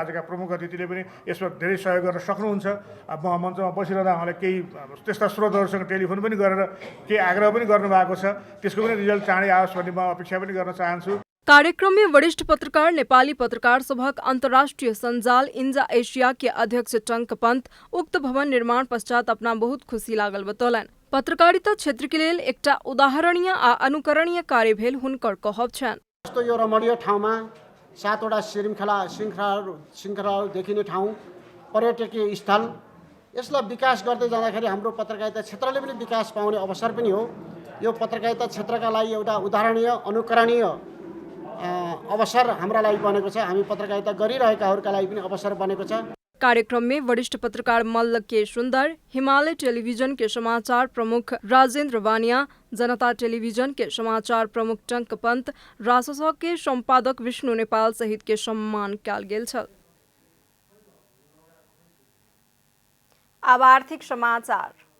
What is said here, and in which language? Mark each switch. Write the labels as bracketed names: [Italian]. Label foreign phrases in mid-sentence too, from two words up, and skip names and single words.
[Nepali] आजका प्रमुख अतिथिले पनि यसमा धेरै सहयोग गर्न सक्नुहुन्छ। अब म मञ्चमा बसिरहँदा उहाँले केही त्यस्ता स्रोतहरूसँग टेलिफोन पनि गरेर केही आग्रह पनि गर्नुभएको छ। त्यसको पनि रिजल्ट चाँडै आओस् भन्ने म अपेक्षा पनि गर्न चाहन्छु। [Maithili] कार्यक्रम में वरिष्ठ पत्रकार नेपाली पत्रकार सभक अंतर्राष्ट्रीय संजाल इंजा एशिया के अध्यक्ष टंक पंत उक्त भवन निर्माण पश्चात अपना बहुत खुशी लागल बतौलनि। पत्रकारिता क्षेत्र के लेल एकटा उदाहरणीय आ अनुकरणीय कार्य भेल हुनकर कहब छन्। [Nepali] जस्तो यो रमणीय ठाउँमा 7 वटा श्रृङ्खलाहरू देखिने ठाउँ, पर्यटकीय स्थल, यसलाई विकास गर्दै जाँदाखेरि हाम्रो पत्रकारिता क्षेत्रले पनि विकास पाउने अवसर पनि हो। यो पत्रकारिता क्षेत्रका लागि एउटा उदाहरणीय अनुकरणीय अवसर हाम्रा लागि बनेको छ। हामी पत्रकारिता गरिरहेकाहरूका लागि पनि अवसर बनेको छ। [Maithili] कार्यक्रम में वरिष्ठ पत्रकार मल्ल के सुन्दर, हिमालय टेलीविजन के समाचार प्रमुख राजेंद्र वानिया, जनता टेलीविजन के समाचार प्रमुख टंक पंत, रासस के संपादक विष्णु नेपाल सहित के सम्मान कयल गेल छल। अब आर्थिक समाचार।